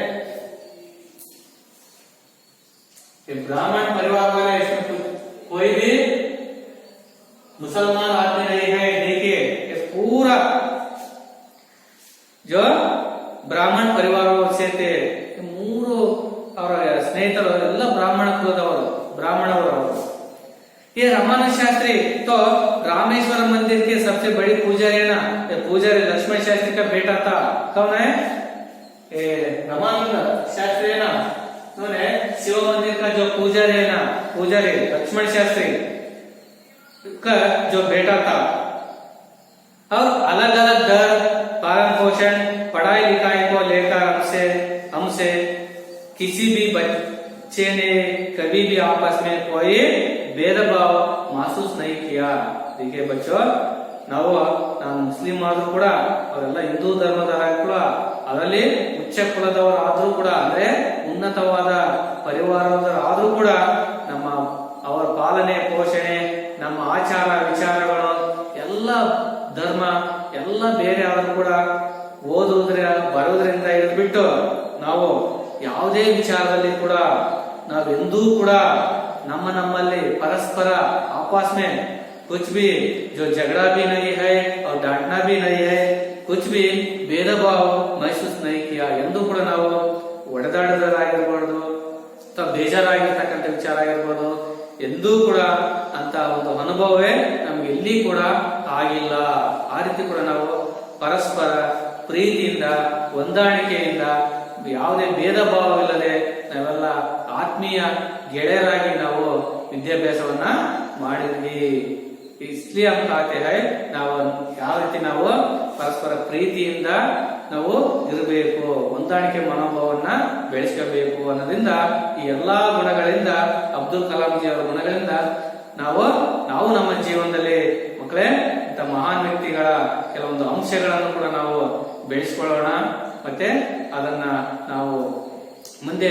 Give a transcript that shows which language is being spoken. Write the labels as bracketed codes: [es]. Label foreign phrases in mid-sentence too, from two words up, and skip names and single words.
[hi] ये ब्राह्मण परिवार वाले इसमें कोई भी मुसलमान आदमी नहीं है देखिए ये पूरा जो ब्राह्मण परिवारों से थे 3 [kn] ಅವರ ಸ್ನೇಹಿತರು ಎಲ್ಲ ಬ್ರಾಹ್ಮಣ ಕುಲದವರು ಬ್ರಾಹ್ಮಣವರು [hi] ये रामानंद शास्त्री तो रामेश्वर मंदिर के सबसे बड़ी पुजारी है ना पुजारी लक्ष्मण शास्त्री का बेटा था कौन है ये रामानंद शास्त्री है ना उन्होंने शिव मंदिर का जो पुजारी है ना पुजारी लक्ष्मण शास्त्री का जो बेटा था और अलग अलग दर पालन पोषण पढ़ाई लिखाई को लेकर हमसे किसी भी बच्चे ने कभी भी आपस में कोई भेदभाव महसूस नहीं किया देखिए बच्चों [kn] ನಾವು ಮುಸ್ಲಿಂ ಆದ್ರೂ ಕೂಡ ಅವರೆಲ್ಲ ಹಿಂದೂ ಧರ್ಮದವರ ಕೂಡ ಅದರಲ್ಲಿ ಉಚ್ಚ ಕುಲದವರು ಆದ್ರೂ ಕೂಡ ಅಂದ್ರೆ ಉನ್ನತವಾದ ಪರಿವಾರದವರು ಆದ್ರೂ ಕೂಡ ನಮ್ಮ ಅವರ ಪಾಲನೆ ಪೋಷಣೆ ನಮ್ಮ ಆಚಾರ ವಿಚಾರಗಳು ಎಲ್ಲ ಧರ್ಮ ಎಲ್ಲ ಬೇರೆ ಆದ್ರೂ ಕೂಡ ಬರೋದ್ರಿಂದ ಹಿಡಿದ್ಬಿಟ್ಟು ನಾವು ಯಾವುದೇ ವಿಚಾರದಲ್ಲಿ ಕೂಡ ನಾವೆಂದೂ ಕೂಡ ನಮ್ಮಲ್ಲಿ [hi] परस्पर आपस में कुछ भी जो झगड़ा भी नहीं है और डांटना भी नहीं है कुछ भी भेदभाव महसूस नहीं किया [kn] ಎಂದು ಕೂಡ ನಾವು ಒಡೆದಾಡದಾಗಿರಬಹುದು ಅಥವಾ ಬೇಜಾರಾಗಿರ್ತಕ್ಕಂಥ ವಿಚಾರ ಆಗಿರಬಹುದು ಎಂದೂ ಕೂಡ ಅಂತ ಒಂದು ಅನುಭವವೇ ನಮ್ಗೆ ಎಲ್ಲಿ ಕೂಡ ಆಗಿಲ್ಲ ಆ ರೀತಿ ಕೂಡ ನಾವು ಪರಸ್ಪರ ಪ್ರೀತಿಯಿಂದ ಹೊಂದಾಣಿಕೆಯಿಂದ ಯಾವುದೇ ಭೇದ ಭಾವವಿಲ್ಲದೆ ನಾವೆಲ್ಲ ಆತ್ಮೀಯ ಗೆಳೆಯರಾಗಿ ನಾವು ವಿದ್ಯಾಭ್ಯಾಸವನ್ನ ಮಾಡಿದ್ವಿ [hi] इसलिए हम कहते हैं [kn] ನಾವು ಯಾವ ರೀತಿ ನಾವು ಪರಸ್ಪರ ಪ್ರೀತಿಯಿಂದ ನಾವು ಇರಬೇಕು ಹೊಂದಾಣಿಕೆ ಮನೋಭಾವವನ್ನ ಬೆಳೆಸ್ಕೋಬೇಕು ಅನ್ನೋದ್ರಿಂದ ಈ ಎಲ್ಲಾ ಗುಣಗಳಿಂದ ಅಬ್ದುಲ್ ಕಲಾಂ ಜಿ ಅವರ ಗುಣಗಳಿಂದ ನಾವು ನಮ್ಮ ಜೀವನದಲ್ಲಿ ಮಕ್ಕಳೇ ಇಂಥ ಮಹಾನ್ ವ್ಯಕ್ತಿಗಳ ಕೆಲವೊಂದು ಅಂಶಗಳನ್ನು ಕೂಡ ನಾವು ಬೆಳೆಸ್ಕೊಳ್ಳೋಣ ಮತ್ತೆ ಅದನ್ನ ನಾವು ಮುಂದೆ